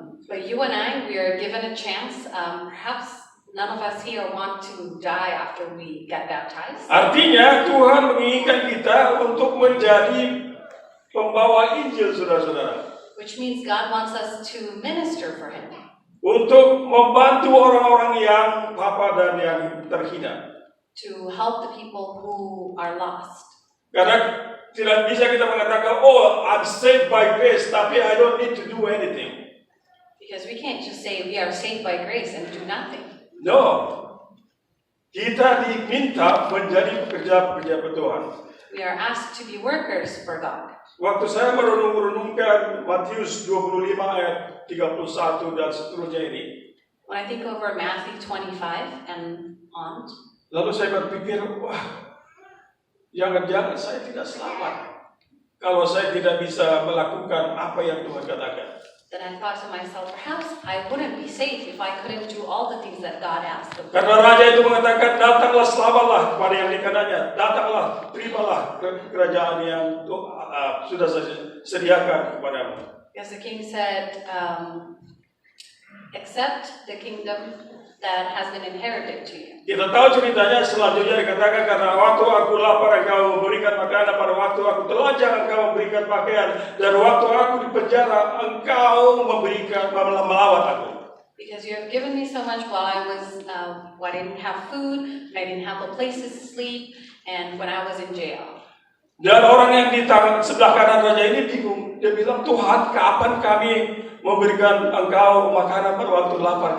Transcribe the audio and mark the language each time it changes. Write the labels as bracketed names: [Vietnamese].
[English] But you and I, we are given a chance. Perhaps none of us here want to die after we get baptized. [Indonesian] Artinya Tuhan menginginkan kita untuk menjadi pembawa Injil, saudara-saudara. [English] Which means God wants us to minister for Him. [Indonesian] Untuk membantu orang-orang yang apa dan yang terhina. [English] To help the people who are lost. [Indonesian] Karena tidak bisa kita mengatakan, [English] I'm saved by grace, [Indonesian] tapi [English] I don't need to do anything. Because we can't just say we are saved by grace and do nothing. [Indonesian] No. Kita diminta menjadi pekerja-pekerja Tuhan. [English] We are asked to be workers for God. [Indonesian] Waktu saya merenung-renungkan Matius 25 ayat 31 dan seterusnya ini. [English] When I think over Matthew 25 and on. [Indonesian] Lalu saya berpikir, jangan-jangan saya tidak selamat kalau saya tidak bisa melakukan apa yang Tuhan katakan. [English] Then I thought to myself, perhaps I wouldn't be safe if I couldn't do all the things that God asked of me. [Indonesian] Karena raja itu mengatakan, datanglah selamatlah kepada yang di kanannya, datanglah, terimalah kerajaan yang sudah saya sediakan kepadamu. [English] Because the king said, accept the kingdom that has been inherited to you. [Indonesian] Kita tahu ceritanya selanjutnya dikatakan, karena waktu aku lapar engkau memberikan makanan, pada waktu aku telanjang engkau memberikan pakaian, dan waktu aku di penjara engkau melawat aku. [English] Because you have given me so much while I didn't have food, I didn't have a place to sleep, and when I was in jail. [Indonesian] Dan orang yang di sebelah kanan raja ini bingung. Dia bilang, Tuhan, kapan kami memberikan engkau makanan pada waktu lapar?